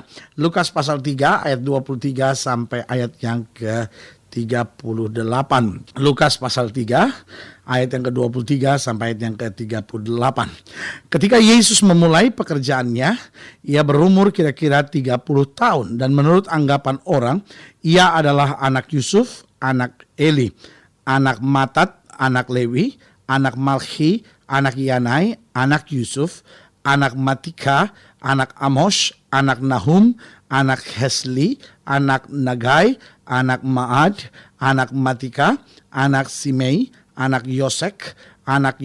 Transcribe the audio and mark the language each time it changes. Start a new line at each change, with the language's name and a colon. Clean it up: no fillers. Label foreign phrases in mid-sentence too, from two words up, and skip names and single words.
Indonesian: Lukas pasal 3 ayat 23 sampai ayat yang ke-38. Lukas pasal 3 ayat yang ke-23 sampai ayat yang ke-38. Ketika Yesus memulai pekerjaannya, ia berumur kira-kira 30 tahun. Dan menurut anggapan orang, ia adalah anak Yusuf, anak Eli, anak Matat, anak Lewi, anak Malki, anak Yanai, anak Yusuf, anak Matika, anak Amos, anak Nahum, anak Hesli, anak Nagai, anak Maad, anak Matika, anak Simei, anak Yosek, anak